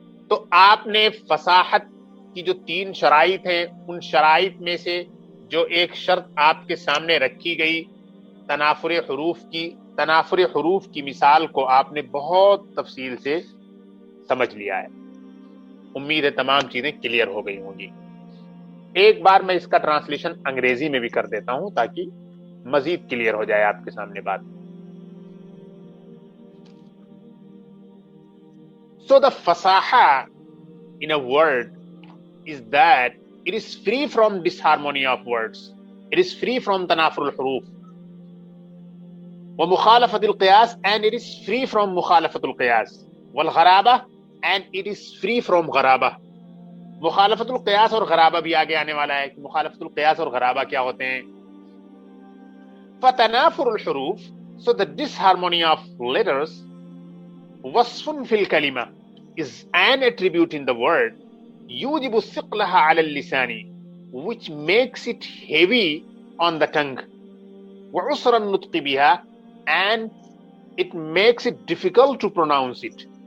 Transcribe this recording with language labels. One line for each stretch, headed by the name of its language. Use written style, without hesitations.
Urdu: تو آپ نے فصاحت کی جو 3 شرائط ہیں ان شرائط میں سے جو ایک شرط آپ کے سامنے رکھی گئی تنافر حروف کی مثال کو آپ نے بہت تفصیل سے سمجھ لیا ہے. امید ہے تمام چیزیں کلیئر ہو گئی ہوں گی. ایک بار میں اس کا ٹرانسلیشن انگریزی میں بھی کر دیتا ہوں تاکہ مزید کلیئر ہو جائے آپ کے سامنے بات.
English: So the fasaha in a word is that it is free from disharmony of words. It is free from tanafur al-huruf.
Arabic: ومخالفة القياس
English: and it is free from مخالفة القياس. والغرابة and it is free from غرابة.
Urdu: مخالفت القیاس اور غرابہ بھی آگے آنے والا ہے کہ مخالفت القیاس اور غرابہ کیا ہوتے ہیں.
Arabic: فتنافر الحروف,
English: so the disharmony of letters,
Arabic: وصف في الكلمة
English: is an attribute in the word,
Arabic: يوجب ثقلها على اللسان,
English: which makes it heavy on the tongue,
Arabic: وعسر النطق بها,
English: and it makes it difficult to pronounce it.